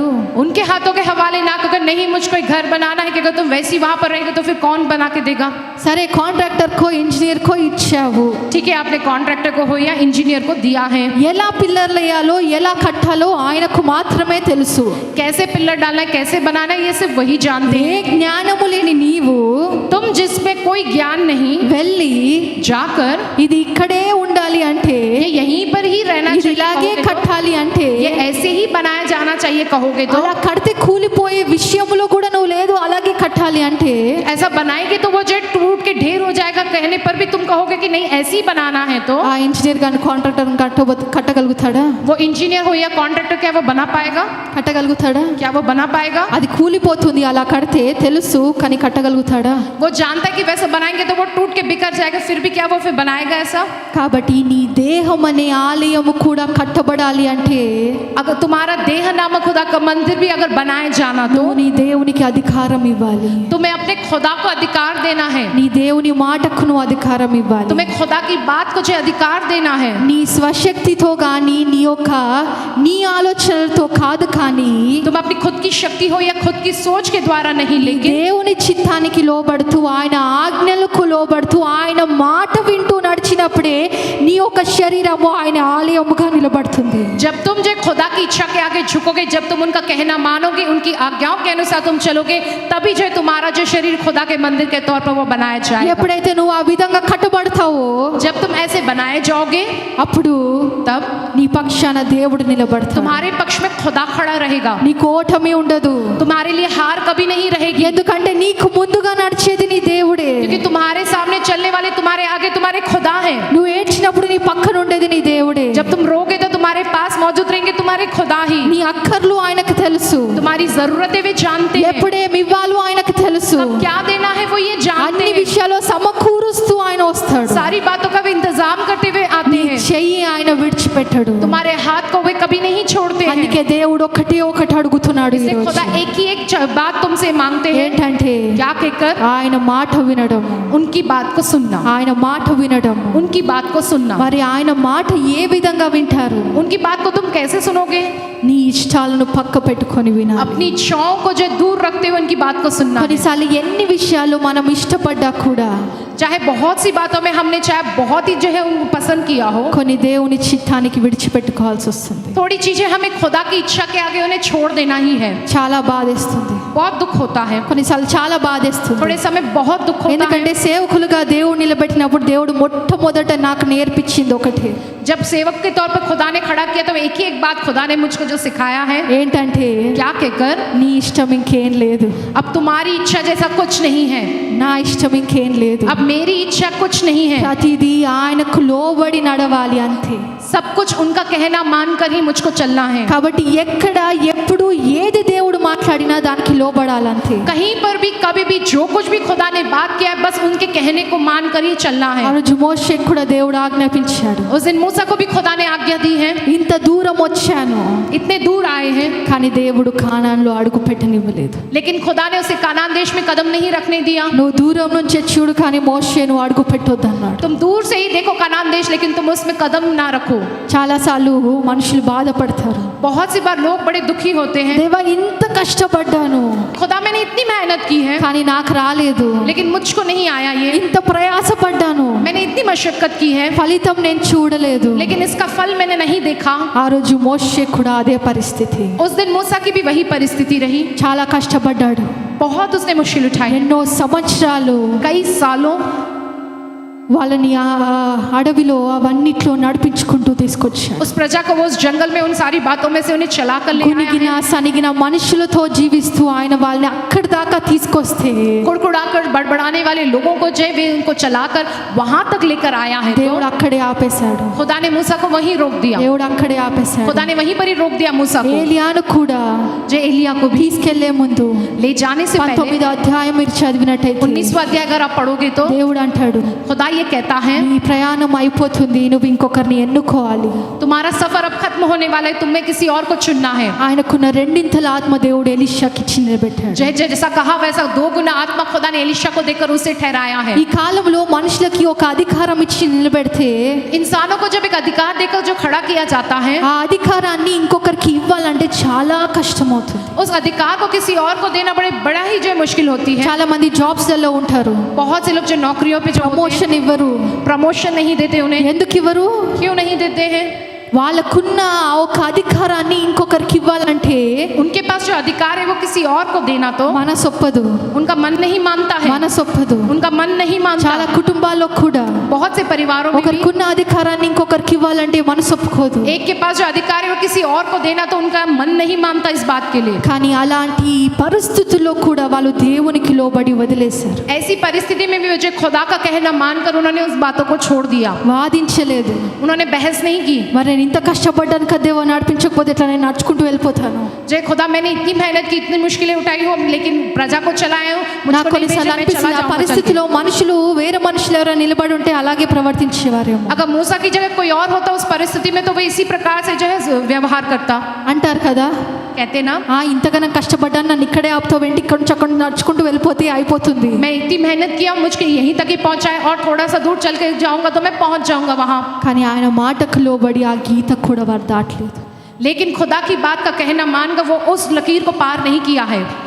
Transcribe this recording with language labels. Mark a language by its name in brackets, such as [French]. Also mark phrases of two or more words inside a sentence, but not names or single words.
[Hindi] उनके हाथों के हवाले ना अगर नहीं मुझको एक घर बनाना है कि अगर तुम वैसी वहां पर रहेंगे तो फिर कौन बना के देगा. [Telugu] సరే కాంట్రాక్టర్ కో ఇంజనీర్ కో ఇచ్చావు, [Hindi] ठीक है आपने कॉन्ट्रैक्टर को हो या इंजीनियर को दिया है. [Telugu] ఎలా పిల్లర్లు వేయాలో ఎలా కట్టాలో ఆయనకు మాత్రమే తెలుసు. [Hindi] कैसे पिलर डालना है, कैसे बनाना है, ये सिर्फ वही जानते [Telugu] ఏ [Hindi] हैं. [Telugu] జ్ఞానము లేని నీవు [Hindi] तुम जिसमें कोई ज्ञान नहीं [Telugu] వెళ్ళి [Hindi] जाकर [Telugu] ఇది ఇక్కడే ఉండాలి అంటే, [Hindi] ये यहीं पर ही रहना [Telugu] ఇది [Hindi] चाहिए [Telugu] ఇలాగే [Hindi] कहोगे तो, [Telugu] కట్టాలి అంటే, [Hindi] ये ऐसे ही बनाया जाना चाहिए कहोगे तो, [Telugu] అలా కడితే కూలిపోయే విషయంలో కూడా నువ్వు లేదు అలాగే కట్టాలి అంటే, [Hindi] ऐसा बनाएंगे तो वो जो टूट के ढेर हो जाएगा कहने पर भी तुम कहोगे कि नहीं ऐसे ही बनाना है तो. [Telugu] ఆ ఇంజనీర్ గాని కాంట్రాక్టర్ కట్టగలుగుతాడా? [Hindi] वो इंजीनियर हो या कॉन्ट्रैक्टर क्या वो बना पाएगा. [Telugu] కట్టగలుగుతాడా? [Hindi] क्या वो बना पाएगा. [Telugu] అది కూలిపోతుంది అలా కడితే తెలుసు, కానీ కట్టగలుగుతాడా? [Hindi] वो जानता है कि वैसे बनाएंगे तो वो टूट के बिखर जाएगा, फिर भी क्या वो फिर बनाएगा ऐसा. [Telugu] కాబట్టి నీ దేహం అనే ఆలయము కూడా కట్టబడాలి అంటే [Hindi] अगर तुम्हारा देह नामक खुदा का मंदिर भी अगर बनाए जाना तो [Telugu] నువ్వు నీ దేవునికి అధికారం ఇవ్వాలి. [Hindi] तुम्हें अपने खुदा को अधिकार देना है, [Telugu] నీ దేవుని మాటకు నువ్వు అధికారం ఇవ్వాలి. [Hindi] तुम्हें खुदा की बात को जो अधिकार देना है. [Telugu] నీ స్వశక్తితో కానీ నీ ఆలోచనలతో కాదు, కానీ [Hindi] तुम अपनी खुद की शक्ति हो या खुद की सोच के द्वारा नहीं, लेकिन [Telugu] దేవుని చిత్తానికి లోబడుతూ ఆయన ఆజ్ఞలకు లోబడుతూ ఆయన మాట వింటూ నడిచినప్పుడే నీ యొక్క శరీరము ఆయన ఆలయముగా నిలబడుతుంది. [Hindi] जब तुम जो खुदा की इच्छा के आगे झुकोगे, जब तुम उनका कहना मानोगे, उनकी आज्ञाओं के अनुसार तुम चलोगे, तभी जो तुम्हारा जो शरीर खुदा के मंदिर के तौर पर वो बनाया जाएगा. [Telugu] ఎప్పుడైతే నువ్వు ఆ విధంగా కట్టబడతావో, [Hindi] जब तुम ऐसे बनाए जाओगे, [Telugu] అప్పుడు [Hindi] तब [Telugu] నీ పక్షాన దేవుడు నిలబడతాడు. [Hindi] तुम्हारे पक्ष में खुदा खड़ा रहेगा. [Telugu] నీకు ఓటమి ఉండదు, [Hindi] तुम्हारे लिए हार कभी नहीं रहेगी, [Telugu] ఎందుకంటే నీకు ముందుగా నడిచేది నీ దేవుడే. [Hindi] क्योंकि तुम्हारे सामने चलने वाले, तुम्हारे आगे तुम्हारे खुदा है. [Telugu] నువ్వు ఏడ్చినప్పుడు నీ పక్కన ఉండేది నీ దేవుడే. [Hindi] जब तुम रोगे तो तुम्हारे पास मौजूद रहेंगे तुम्हारे खुदा ही. [Telugu] నీ అక్కర్లు ఆయనకు తెలుసు, [Hindi] तुम्हारी जरूरतें वे जानते हैं, [Telugu] ఎప్పుడేమి ఇవ్వాలో ఆయనకు తెలుసు. [Hindi] कब क्या देना है वो ये जानते [Telugu] అన్ని [Hindi] हैं. [Telugu] విషయాల్లో సమకూరుస్తూ ఆయన వస్తాడు. [Hindi] सारी बातों का वे इंतजाम करते हुए आते [Telugu] నీ [Hindi] हैं. [Telugu] చెయ్యి ఆయన విడిచిపెట్టడు. [Hindi] तुम्हारे हाथ को वे कभी नहीं छोड़ते हैं. [Telugu] అందుకే దేవుడు ఒకటి అడుగుతున్నాడు [Hindi] इसलिए [Telugu] ఈరోజు. [Hindi] खुदा एक ही एक बात तुमसे मांगते हैं. [Telugu] ఏంటంటే [Hindi] क्या कहकर? [Telugu] ఆయన మాట వినడం, [Hindi] उनकी बात को सुनना. [Telugu] ఆయన మాట వినడం. [Hindi] उनकी बात को सुनना. [Telugu] మరి ఆయన మాట ఏ విధంగా వింటారు? [Hindi] उनकी बात को तुम कैसे सुनोगे? [Telugu] నీ ఇష్టాలను పక్క పెట్టుకొని వినాలి. [Hindi] अपनी इच्छाओं को जो दूर रखते हुए उनकी बात को सुनना. [Telugu] కొన్నిసార్లు ఎన్ని విషయాలు మనం ఇష్టపడ్డా కూడా, [Hindi] चाहे बहुत सी बातों में हमने चाहे बहुत ही जो है उनको पसंद किया हो, [Telugu] కొన్ని దేవుని చిత్తానికి విడిచిపెట్టుకోవాల్సి వస్తుంది. [Hindi] थोड़ी चीजें हमें खुदा की इच्छा के आगे उन्हें छोड़ देना ही है. [Telugu] చాలా బాధేస్తుంది, [Hindi] बहुत दुख होता है. [Telugu] కొన్నిసార్లు చాలా బాధేస్తుంది. [Hindi] थोड़े समय बहुत दुख होता है. [Telugu] ఎందుకంటే సేవకులుగా దేవుడు నిలబెట్టినప్పుడు దేవుడు మొట్టమొదట నాకు నేర్పించింది ఒకటే. [Hindi] जब सेवक के तौर पर खुदा ने खड़ा किया तो एक ही एक बात खुदा ने मुझको जो सिखाया है, [Telugu] ఏంటంటే [Hindi] क्या कहकर? [Telugu] నీ ఇష్టం ఇంకేం లేదు, [Hindi] अब तुम्हारी इच्छा जैसा कुछ नहीं है, [Telugu] నా ఇష్టం ఇంకేం లేదు, [Hindi] अब मेरी इच्छा कुछ नहीं है. [Telugu] ప్రతిదీ ఆయనకు లోబడి నడవాలి అంతే. [Hindi] सब कुछ उनका कहना मानकर ही मुझको चलना है. [Telugu] కాబట్టి ఎక్కడ ఎప్పుడు ఏది దేవుడు మాట్లాడినా దానికి లోబడాలంతే. [Hindi] कहीं पर भी कभी भी जो कुछ भी खुदा ने बात किया है, बस उनके कहने को मानकर ही चलना [Telugu] ఆ [Hindi] है. [Telugu] రోజు మోషేకు కూడా దేవుడు ఆజ్ఞాపించాడు. [Hindi] उस दिन मूसा को भी खुदा ने आज्ञा दी है. [Telugu] ఇంత దూరం వచ్చాను, [Hindi] इतने दूर आए हैं, [Telugu] కానీ దేవుడు కానాన్లో అడుగు పెట్టనివ్వలేదు. [Hindi] लेकिन खुदा ने उसे कानान देश में कदम नहीं रखने दिया. [Telugu] నువ్వు దూరం నుంచే చూడు, కానీ మోషే నువ్వు అడుగు పెట్టొద్దన్నాడు. [Hindi] तुम दूर से ही देखो कानान देश, लेकिन तुम उसमें कदम ना रखो. [Telugu] చాలాసార్లు మనుషులు బాధపడతారు, [Hindi] बहुत सी बार लोग बड़े दुखी होते हैं. [Telugu] దేవా ఇంత కష్టపడ్డాను [Hindi] खुदा मैंने इतनी मेहनत की है, [Telugu] కానీ నాకు రాలేదు, [Hindi] लेकिन मुझको नहीं आया ये. [Telugu] ఇంత ప్రయాసపడ్డాను, [Hindi] मैंने इतनी मशक्कत की है, [Telugu] ఫలితం నేను చూడలేదు. [Hindi] लेकिन इसका फल मैंने नहीं देखा. [Telugu] ఆ రోజు మోషే కూడా అదే పరిస్థితి. [Hindi] उस दिन मूसा की भी वही परिस्थिति रही. [Telugu] చాలా కష్టపడ్డాడు, [Hindi] बहुत उसने मुश्किल उठाई. [Telugu] ఎన్నో సంవత్సరాలు [Hindi] कई सालों [Telugu] వాళ్ళని ఆ అడవిలో అవన్నిట్లో నడిపించుకుంటూ తీసుకొచ్చాడు. [Hindi] उस प्रजा को वो उस जंगल में उन सारी बातों में से उन्हें चला कर ले आया [Telugu] గునిగిన [Hindi] है. [Telugu] సనిగిన మనుషులతో జీవిస్తూ ఆయన వాళ్ళని అక్కడి దాకా తీసుకొస్తే [Hindi] कुड़कुड़ाकर बड़बड़ाने वाले लोगों को जय वे उनको चलाकर वहां तक लेकर आया है. [Telugu] దేవుడు అక్కడే ఆపేశాడు. [Hindi] खुदा ने मूसा को वहीं रोक दिया. [Telugu] దేవుడు అక్కడే ఆపేశాడు. [Hindi] खुदा ने वहीं पर ही रोक दिया मूसा को. [Telugu] ఏలియాను కూడా [Hindi] जो एलिया को भी [Telugu] తీసుకెళ్లే ముందు [Hindi] ले जाने से पहले [Telugu] 19వ అధ్యాయం మీరు చదివినట్టయితే [Hindi] 19वां अध्याय अगर आप पढ़ोगे तो [Telugu] దేవుడు అంటాడు, [Hindi] खुदा ये कहता है, [Telugu] నీ ప్రయాణం అయిపోతుంది, నువ్వు ఇంకొకరిని ఎన్నుకోవాలి. [Hindi] तुम्हारा सफर अब खत्म होने वाला है, तुम्हें किसी और को चुनना है. [Telugu] ఆయనకున్న రెండింతల ఆత్మ దేవుడు ఎలీషాకి ఇచ్చి నిలబెట్టాడు. [Hindi] जैसा कहा वैसा 2 गुना आत्मा खुदा ने एलीशा को देकर उसे ठहराया है. [Telugu] ఈ కాలంలో మనుషులకి ఒక అధికారం ఇచ్చి నిలబెడితే [Hindi] इंसानों को जब एक अधिकार देकर जो खड़ा किया जाता है, [Telugu] ఆ అధికారాన్ని ఇంకొకరికి ఇవ్వాలంటే చాలా కష్టమవుతుంది. [Hindi] उस अधिकार को किसी और को देना बड़ा ही जो मुश्किल होती है. [Telugu] చాలా మంది జాబ్స్ లలో ఉంటారు, [Hindi] बहुत से लोग जो नौकरियों पे जो होते हैं, [Telugu] ప్రమోషన్ ఇవ్వరు. [Hindi] प्रमोशन नहीं देते उन्हें. [Telugu] ఎందుకు ఇవ్వరు? [Hindi] क्यों नहीं देते हैं? [Telugu] వాళ్ళకున్న ఆ ఒక అధికారాన్ని ఇంకొకరికి ఇవ్వాలంటే [Hindi] उनके पास जो अधिकार है वो किसी और को देना तो [Telugu] మనసొప్పదు, [Hindi] उनका मन नहीं मानता है. [Telugu] మనసొప్పదు. [Hindi] उनका मन नहीं मानता. [Telugu] చాలా కుటుంబాల్లో కూడా [Hindi] बहुत से परिवारों में भी [Telugu] ఒకరికున్న అధికారాన్ని ఇంకొకరికి ఇవ్వాలంటే మనసొప్పుకోదు. [Hindi] एक के पास जो अधिकार है वो किसी और को देना तो उनका मन नहीं मानता इस बात के लिए. [Telugu] కానీ అలాంటి పరిస్థితుల్లో కూడా వాళ్ళు దేవునికి లోబడి వదిలేశారు. [Hindi] ऐसी परिस्थिति में भी जो खुदा का कहना मानकर उन्होंने उस बातों को छोड़ दिया. [Telugu] వాదించలేదు. [Hindi] उन्होंने बहस नहीं की. [Telugu] మరి నేను ఇంత కష్టపడ్డాను కదా, దేవా నడిపించకపోతే ఎట్లా, నేను నడుచుకుంటూ వెళ్ళిపోతాను. [Hindi] जय खुदा मैंने इतनी इतनी मेहनत की, इतनी मुश्किलें उठाई हूँ, लेकिन प्रजा को चलाए हूँ, [Telugu] నాకు [Hindi] मुझको नहीं [Telugu] కొన్నిసార్లు [Hindi] भेजा, मैं [Telugu] అనిపిస్తుంది [Hindi] चला [Telugu] ఆ [Hindi] जाऊंगा चल के। [Telugu] పరిస్థితిలో మనుషులు వేరే మనుషులు ఎవరైనా నిలబడి ఉంటే అలాగే ప్రవర్తించేవారేమో [Hindi] अगर मूसा की जगह कोई और होता उस परिस्थिति में, तो वो इसी प्रकार से जो है व्यवहार करता। [Telugu] అంటారు కదా, [Hindi] कहते ना, [Telugu] ఇంతగానో కష్టపడ్డాను, నన్ను ఇక్కడే ఆపుతావు, వెంట ఇక్కడ నుంచి అక్కడ నడుచుకుంటూ వెళ్ళిపోతే అయిపోతుంది. [Hindi] मैं इतनी मेहनत किया, मुझको यहीं तक ही पहुंचाए, और थोड़ा सा दूर चल के जाऊंगा तो मैं पहुंच जाऊंगा वहां। [Telugu] కానీ ఆయన మాటకు లోబడి ఆ గీత కూడా వారు దాటలేదు. [Hindi] लेकिन खुदा की बात का कहना मानकर वो उस लकीर को पार नहीं किया है।